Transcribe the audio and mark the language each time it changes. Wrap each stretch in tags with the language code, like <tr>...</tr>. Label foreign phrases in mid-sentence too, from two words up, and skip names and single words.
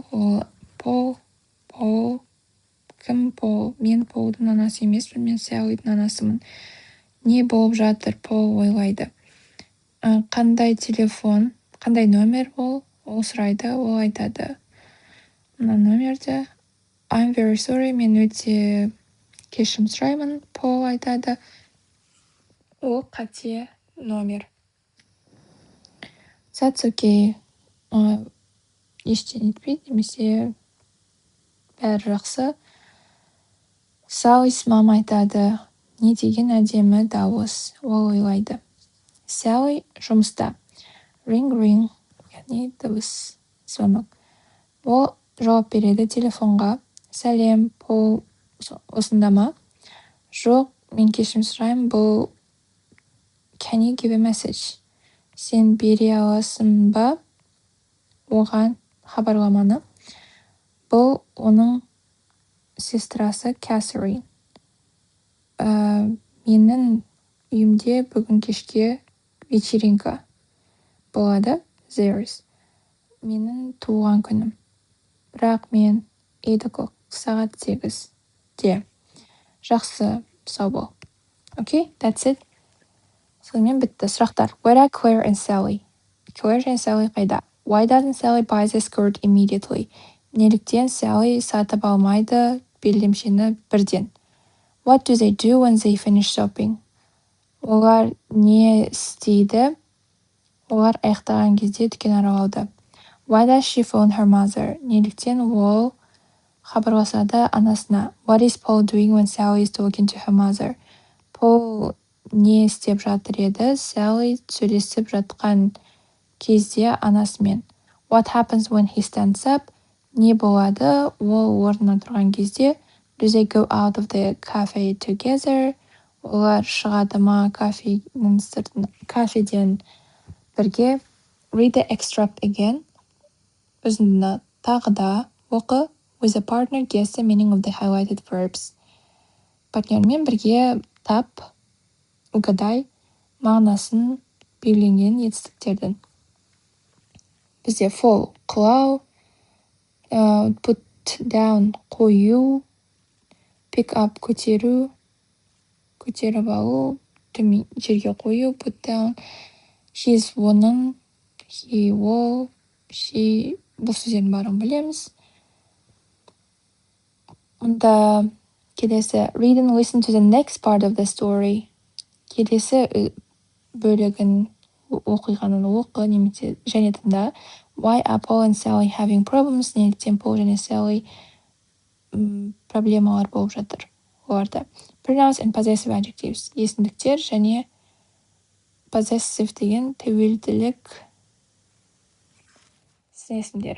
<kk>Пол. Кім Пол? Мен Полдың анасы емеспін, мен Сәлидің анасымын. Не болып жатыр? Пол ойлайды. Қандай телефон? Қандай номер ол? Ол сұрайды, ол айтады. Мына номерді.</kk> <en>I'm very sorry,</en> <kk>мен өте кешірім сұраймын. Пол айтады. Ол қате номер.</kk> <en>That's okay.</en> <kk>ештеңе етпейді немесе бәрі жақсы. Sally's mom айтады, не деген әдемі дауыс, ол ойлайды. Sally жұмыста.</kk> <en>Ring ring,</en> <kk>яғни дыбыс, звонок. Ол жауап береді телефонға. Сәлем, Пол осында ма? Жоқ, мен кешірім сұраймын, бұл</kk> <en>Can you give a message?</en> <kk>Сен бере аласың ба оған хабарламаны? Бұл оның сестрасы Кэссерин. Менің үйімде бүгін кешке вечеринка болады. Theirs. Менің туған күнім. Бірақ мен 8 o'clock, сағат 8-де. Жақсы, сау бол.</kk> <en>Okay, that's it.</en> <kk>Сонымен бітті. Сұрақтар.</kk> <en>Where are Claire and Sally?</en> <kk>Claire және Sally қайда?</kk> <en>Why doesn't Sally buy the skirt immediately?</en> <kk>Неліктен Sally сатып алмайды белдемшені бірден?</kk> <en>What do they do when they finish shopping?</en> <kk>Олар не істейді? Олар аяқтаған кезде дүкен аралауды.</kk> <en>Why does she phone her mother?</en> <kk>Неліктен ол хабарласады анасына?</kk> <en>What is Paul doing when Sally is talking to her mother?</en> <kk>Paul не істеп жатыр еді? Sally сөйлесіп жатқан кезде анасымен.</kk> <en>What happens when he stands up?</en> <kk>Не болады? Ол орнынан тұрған кезде.</kk> <en>Do they go out of the cafe together?</en> <kk>Олар шығады ма кафеден бірге?</kk> <en>Read the extract again.</en> <kk>Үзіндіні тағы да оқы.</kk> <en>With a partner, guess the meaning of the highlighted verbs.</en> <kk>Партнермен бірге тап, угадай мағынасын белгіленген етістіктердің. Бізде fall, құлау,</kk> <en>put down, қою, pick up,</en> <kk>көтеру, көтеріп алу, жерге қою,</kk> <en>put down.</en> <kk>He's оның, he, ол, she, бұл сөздердің барын білеміз. Онда келесі,</kk> <en>read and listen to the next part of the story.</en> <kk>Келесі бөлігін оқиғанын оқы немесе және тыңда.</kk> <en>Why are Paul and Sally having problems?</en> <kk>Неліктен Пол және Sally проблемалар болып жатыр оларда.</kk> <en>Pronouns and possessive adjectives.</en> <kk>Есімдіктер және possessive деген тәуелділік есімдері.</kk>